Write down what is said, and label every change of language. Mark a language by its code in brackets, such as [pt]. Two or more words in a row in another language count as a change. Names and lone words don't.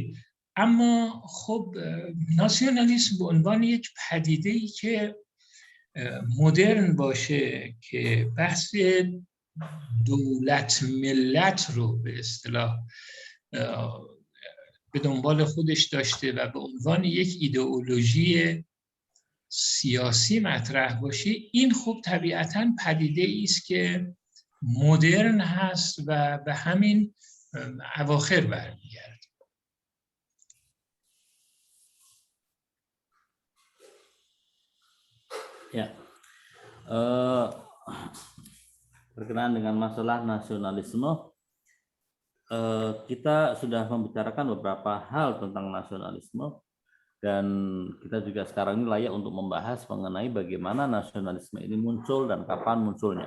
[fa] اما خب ناسیونالیسم به عنوان یک پدیده‌ای که مدرن باشه، که بحث دولت ملت رو به اصطلاح به دنبال خودش داشته و به عنوان یک ایدئولوژی سیاسی مطرح باشه، این خب طبیعتاً پدیده‌ای است که مدرن هست و به همین اواخر برمیگرده. [id] Ya, berkenaan dengan masalah nasionalisme, kita sudah membicarakan beberapa hal tentang nasionalisme, dan kita juga sekarang ini layak untuk membahas mengenai bagaimana nasionalisme ini muncul dan kapan munculnya.